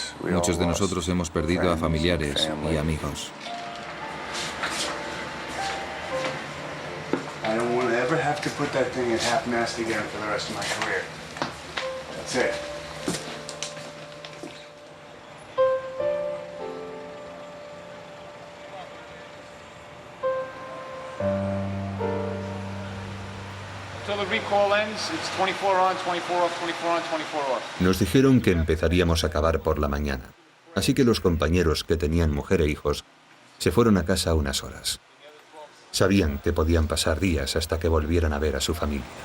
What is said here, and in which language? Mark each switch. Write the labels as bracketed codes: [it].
[es] Muchos de nosotros hemos perdido a familiares y amigos. [en] I don't want to ever have to put that thing at half-mast again for the rest of my career. That's it. Until the recall ends, it's 24 on, 24 off, 24 on, 24 off. [es] Nos dijeron que empezaríamos a acabar por la mañana, así que los compañeros que tenían mujer e hijos se fueron a casa unas horas. Sabían que podían pasar días hasta que volvieran a ver a su familia.